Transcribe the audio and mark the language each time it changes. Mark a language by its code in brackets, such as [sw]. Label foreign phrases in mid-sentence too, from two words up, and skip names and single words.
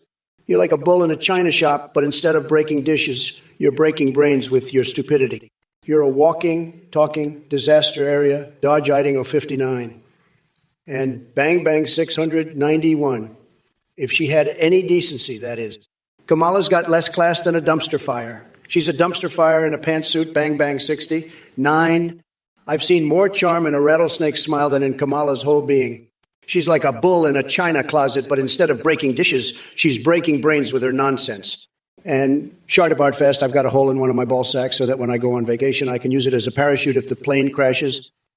[en] You're like a bull in a china shop, but instead of breaking dishes, you're breaking brains with your stupidity. You're a walking, talking disaster area. Dodge Idaho 59. And bang, bang 691. If she had any decency, that is. Kamala's got less class than a dumpster fire. She's a dumpster fire in a pantsuit, bang, bang 60. 9. I've seen more charm in a rattlesnake smile than in Kamala's whole being. She's like a bull in a china closet, but instead of breaking dishes, she's breaking brains with her nonsense. And Shardabard Fest, I've got a hole in one of my ball sacks so that when I go on vacation, I can use it as a parachute if the plane crashes.